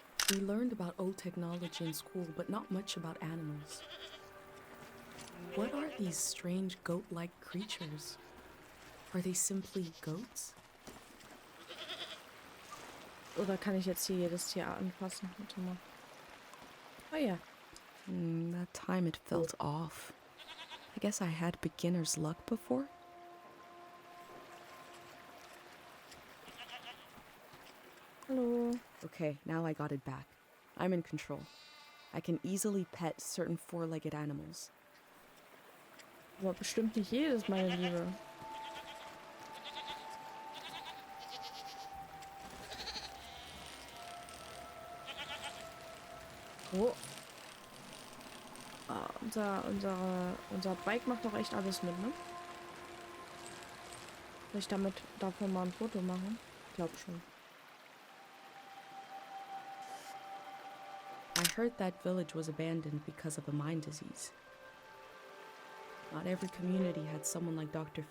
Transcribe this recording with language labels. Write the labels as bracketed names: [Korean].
[English] We learned about old technology in school, but not much about animals. What are these strange goat-like creatures? Are they simply goats? [German] Oder kann ich jetzt hier jedes Tier anfassen? Warte mal. Oh ja. [English] That time it felt off. I guess I had beginner's luck before? [German] Hallo. [English] Okay, now I got it back. I'm in control. I can easily pet certain four-legged animals. [German] Aber bestimmt nicht jedes, meine Liebe. Oh. Ah, unser Bike macht doch echt alles mit, ne? Soll ich davon mal ein Foto machen? Ich glaube schon. [English] I heard that village was abandoned because of a Lyme disease. Not every community had someone like Dr.